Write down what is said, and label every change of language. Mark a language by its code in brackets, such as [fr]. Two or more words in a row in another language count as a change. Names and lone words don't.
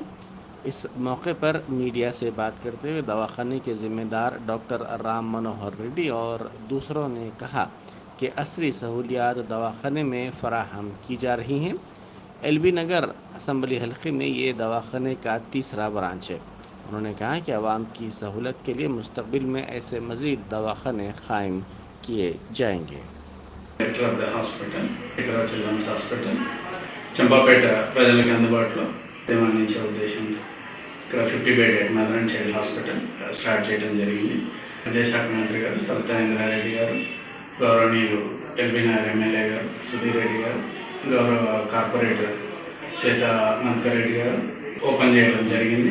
[ur] اس موقع پر میڈیا سے بات کرتے ہوئے دواخانے کے ذمہ دار ڈاکٹر رام منوہر ریڈی اور دوسروں نے کہا کہ عصری سہولیات دواخانے میں فراہم کی جا رہی ہیں۔ ایل بی نگر اسمبلی حلقے میں یہ دواخانے کا تیسرا برانچ ہے۔ انہوں نے کہا کہ عوام کی سہولت کے لیے مستقبل میں ایسے مزید دواخانے قائم کیے جائیں گے۔ [en] Director of the Hospital [te] శిఖరా చిల్డ్రన్స్ హాస్పిటల్ చంపాపేట ప్రజలకు అందుబాటులో అందించే ఉద్దేశంతో ఇక్కడ 50 [en] bedded mother and child hospital start [te] చేయడం జరిగింది. విద్యాశాఖ మంత్రి గారు సబితా ఇంద్రారెడ్డి గారు, గౌరవనీయులు ఎల్బీ నగర్ ఎమ్మెల్యే గారు సుధీర్ రెడ్డి గారు, గౌరవ కార్పొరేటర్ శ్వేతా మల్కారెడ్డి గారు ఓపెన్ చేయడం జరిగింది.